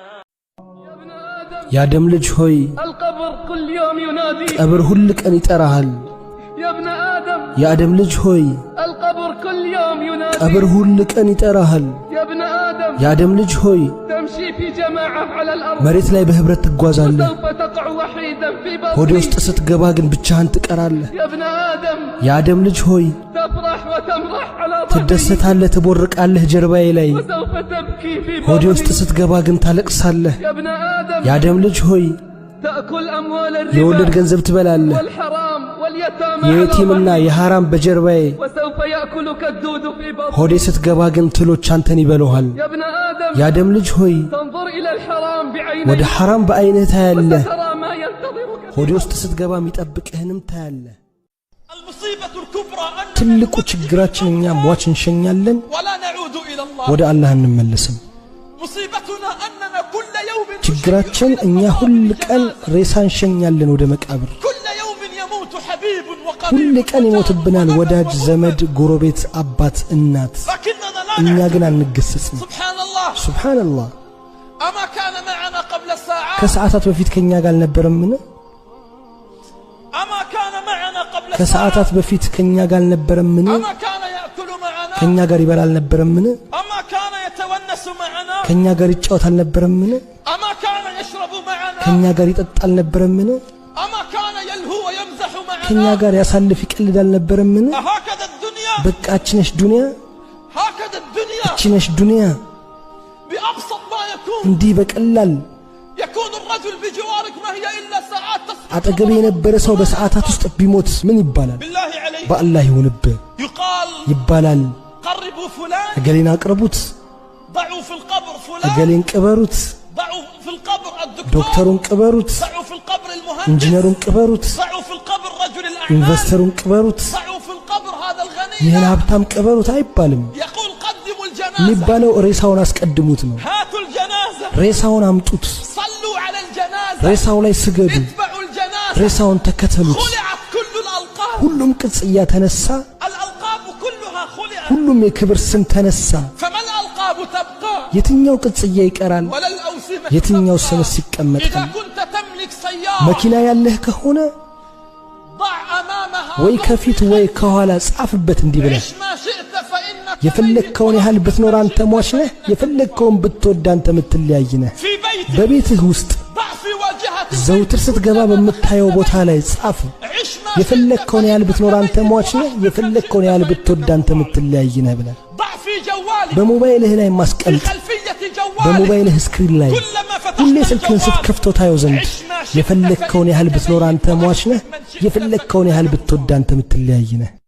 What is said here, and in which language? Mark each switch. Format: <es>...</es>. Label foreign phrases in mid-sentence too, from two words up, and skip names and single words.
<am>የአደም ልጅ ሆይ</am> <ar>القبر كل يوم ينادي</ar> <am>ቀብር ሁል ቀን ይጠራሃል</am> <ar>يا ابن آدم</ar> <am>የአደም ልጅ ሆይ</am> <ar>القبر كل يوم ينادي</ar> <am>ቀብር ሁል ቀን ይጠራሃል</am> <ar>يا ابن آدم</ar> <am>የአደም ልጅ ሆይ</am> <ar>تمشي في جماعة على الأرض</ar> <am>መሬት ላይ በህብረት ትጓዛለህ</am> <ar>سوف تقع وحيدا في</ar> <am>ሆዴ</am> <ar>بطني</ar> <am>ውስጥ ስትገባ ግን ብቻህን ትቀራለህ</am> <ar>يا ابن آدم</ar> <am>የአደም ልጅ ሆይ</am> <ar>تفرح وتمرح على ظهري</ar> <am>ትደሰታለህ ትቦርቃለህ ጀርባዬ ላይ</am> <ar>وسوف تبكي في</ar> <am>ሆዴ ውስጥ</am> <ar>بطني</ar> <am>ስትገባ ግን ታለቅሳለህ</am> <ar>يا ابن آدم</ar> <am>የአደም ልጅ ሆይ</am> <ar>تأكل أموال</ar> <am>የወለድ</am> <ar>الربا</ar> <am>ገንዘብ ትበላለህ</am> <ar>والحرام واليتامى على</ar> <am>የየቲምና</am> <ar>ظهري</ar> <am>የሐራም በጀርባዬ</am> <ar>وسوف يأكلك الدود في بطني</ar> <am>ሆዴ ስትገባ ግን ትሎች አንተን ይበሉሃል</am> <ar>يا ابن آدم</ar> <am>የአደም ልጅ ሆይ</am> <ar>تنظر إلى الحرام</ar> <am>ወደ</am> <ar>بعينيك</ar> <am>ሐራም በአይንህ ታያለህ</am> <ar>وترى ما ينتظرك</ar> <am>ሆዴ ውስጥ ስትገባ የሚጠብቅህንም ታያለህ</am> <ar>المصيبة الكبرى أن</ar> <am>ትልቁ ችግራችን እኛ ሟች እንሸኛለን</am> <ar>ولا نعود إلى الله</ar> <am>ወደ አላህ እንመለስም</am> <ar>مصيبتنا أننا كل يوم</ar> <am>ችግራችን እኛ ሁል ቀን ሬሳ እንሸኛለን ወደ መቃብር</am> <ar>كل يوم يموت حبيب</ar> <am>ሁል</am> <ar>وقريب</ar> <am>ቀን ይሞትብናል ወዳጅ ዘመድ ጎረቤት አባት እናት</am> <ar>لكننا لا</ar> <am>እኛ</am> <ar>نعلم</ar> <am>ግን አንገሰጽም</am> <ar>سبحان الله</ar> <am>ሱብሃንአላህ</am> <ar>أما كان معنا قبل ساعات</ar> <am>ከሰዓታት በፊት ከኛ ጋር አልነበረምን</am> <ar>أما كان معنا قبل</ar> <am>ከሰዓታት በፊት ከኛ ጋር አልነበረምን</am> <ar>أما كان يأكل معنا</ar> <am>ከኛ ጋር ይበላ አልነበረምን</am> <ar>أما كان يتونس معنا</ar> <am>ከኛ ጋር ይጫወት አልነበረምን</am> <ar>أما كان يشرب معنا</ar> <am>ከኛ ጋር ይጠጣ አልነበረምን</am> <ar>أما كان يلهو ويمزح</ar> <am>ከኛ</am> <ar>معنا</ar> <am>ጋር ያሳልፍ ይቀልድ አልነበረምን</am> <ar>هكذا الدنيا</ar> <am>በቃችነሽ ዱንያ</am> <ar>هكذا الدنيا</ar> <am>ችነሽ ዱንያ</am> <ar>بأبسط ما يكون</ar> <am>እንዲህ በቀላል</am> <ar>يكون الرجل بجوارك ما هي إلا ساعات تسقط</ar> <am>አጠገቤ የነበረ ሰው በሰዓታት ውስጥ ቢሞት ምን ይባላል</am> <ar>بالله عليك</ar> <am>በአላህ ይሁንብህ</am> <ar>يقال</ar> <am>ይባላል</am> <ar>قربوا فلان</ar> <am>እገሌን አቅርቡት</am> <ar>ضعوا في القبر فلان</ar> <am>እገሌን ቅበሩት</am> <ar>ضعوا في القبر الدكتور</ar> <am>ዶክተሩን ቅበሩት</am> <ar>ضعوا في القبر المهندس</ar> <am>ኢንጂነሩን ቅበሩት</am> <ar>ضعوا في القبر رجل الأعمال</ar> <am>ኢንቨስተሩን ቅበሩት</am> <ar>ضعوا في القبر هذا الغني</ar> <am>ይህን ሀብታም ቅበሩት አይባልም</am> <ar>يقول قدموا الجنازة</ar> <am>የሚባለው ሬሳውን አስቀድሙት ነው</am> <ar>هاتوا الجنازة</ar> <am>ሬሳውን አምጡት</am> <ar>صلوا على الجنازة</ar> <am>ሬሳው ላይ ስገዱ</am> <ar>اتبعوا الجنازة</ar> <am>ሬሳውን ተከተሉት</am> <ar>خلعت كل الألقاب</ar> <am>ሁሉም ቅጽያ ተነሳ</am> <ar>الألقاب كلها خلعت</ar> <am>ሁሉም የክብር ስም ተነሳ</am> <ar>فما الألقاب تبقى</ar> <am>የትኛው ቅጽያ ይቀራል</am> <ar>ولا الأوسمة</ar> <am>የትኛው</am> <ar>تبقى.</ar> <am>ስምስ ይቀመጣል</am> <ar>إذا كنت تملك سيارة</ar> <am>መኪና ያለህ ከሆነ</am> <ar>ضع أمامها</ar> <am>ወይ ከፊት ወይ ከኋላ ጻፍበት እንዲህ ብለህ</am> <ar>عش ما شئت فإنك</ar> <am>የፈለግከውን ያህል ብትኖር አንተ ሟች ነህ የፈለግከውን ብትወድ አንተ የምትለያይ ነህ</am> <ar>في بيتك</ar> <am>በቤትህ ውስጥ</am> <ar>ضع في واجهتك</ar> <am>ዘውትር ስትገባ በምታየው ቦታ ላይ ጻፍ</am> <ar>عش ما</ar> <am>የፈለግከውን ያህል ብትኖር አንተ ሟች ነህ የፈለግከውን ያህል ብትወድ አንተ የምትለያይ ነህ ብለህ</am> <ar>ضع في جوالك</ar> <am>በሞባይልህ ላይ</am> <ar>في</ar> <am>ማስቀምጥ</am> <ar>خلفية جوالك</ar> <am>በሞባይልህ ስክሪን ላይ</am> <ar>كلما</ar> <am>ሁሌ</am> <ar>فتحت</ar> <am>ስልክህን</am> <ar>الجوال</ar> <am>ስትከፍተው ታየው ዘንድ የፈለግከውን ያህል ብትኖር አንተ ሟች ነህ የፈለግከውን ያህል ብትወድ አንተ የምትለያይ ነህ</am>